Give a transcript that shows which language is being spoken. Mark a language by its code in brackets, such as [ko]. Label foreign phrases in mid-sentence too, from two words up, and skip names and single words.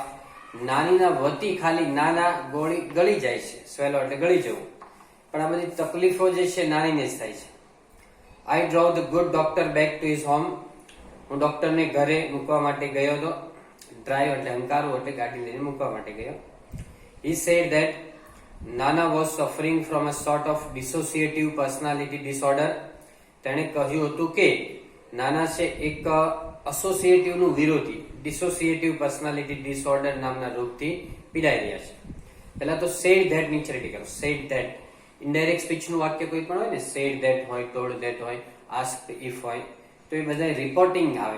[gu] નાનીના વતી ખાલી નાના ગોળી ગળી જાય છે. સ્વેલો એટલે ગળી જવું. પણ આ બધી તકલીફો જે છે નાનીને જ થાય છે. [en] I drove the good doctor back to his home. [gu] હું ડોક્ટરને ઘરે મૂકવા માટે ગયો હતો. ડ્રાઈવ એટલે હંકારવું એટલે ગાડી લઈને મૂકવા માટે ગયો. [en] He said that Nana was suffering from a sort of dissociative personality disorder. [gu] તેણે કહ્યું હતું કે નાના છે એક એસોસિએટિવ નું વિરોધી [en] dissociative personality disorder [gu] નામના રોગથી પીડાઈ રહ્યા છે. પહેલા તો [en] said that [gu] નીચે રેડી કરો. [en] said that indirect speech [gu] નું વાક્ય કોઈ પણ હોય ને, [en] said that [gu] હોય, [en] told that [gu] હોય, [en] asked if [gu] હોય, તો એ બધા રિપોર્ટિંગ આવે.